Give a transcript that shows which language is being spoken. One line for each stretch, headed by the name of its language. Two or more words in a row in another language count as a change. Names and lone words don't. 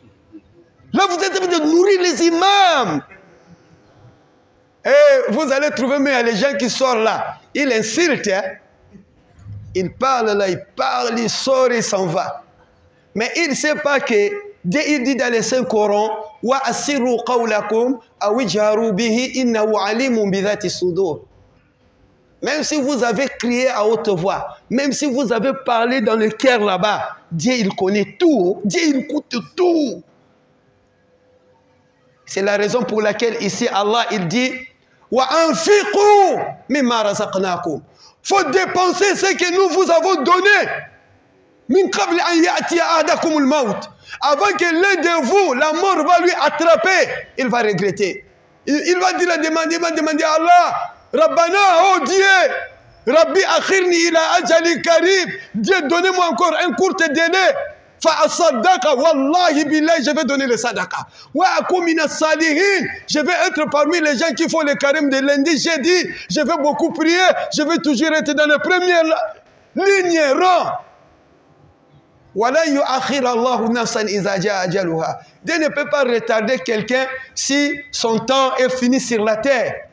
French: Là, vous êtes en train de nourrir les imams. Et vous allez trouver, mais il y a les gens qui sortent là. Ils insultent. Hein? Ils parlent là, il sort, il s'en va. Mais il ne sait pas que Dieu il dit dans les Saint-Coran,
Arabic: وأسروا قولكم أو اجهروا به إنه عليم بذات الصدور.
French: Même si vous avez crié à haute voix, même si vous avez parlé dans le cœur là-bas, Dieu il connaît tout, Dieu il écoute tout. C'est la raison pour laquelle ici Allah il dit
Arabic: وأنفقوا مما رزقناكم.
French: Faut dépenser ce que nous vous avons donné.
Arabic: من قبل أن يأتي أحدكم الموت.
French: Avant que l'un de vous, la mort va lui attraper, il va regretter. Il va dire, demander à Allah, Rabbana, oh Dieu,
Arabic: رب أخرني إلى أجل قريب.
French: Dieu, donnez-moi encore un court délai.
Arabic: فأصدق والله بالله,
French: je vais donner le sadaqa.
Arabic: وأكن من الصالحين,
French: je vais être parmi les gens qui font le karim de lundi, jeudi. Je vais beaucoup prier, je vais toujours être dans la première ligne, rang. Dieu ne peut pas retarder quelqu'un si son temps est fini sur la terre.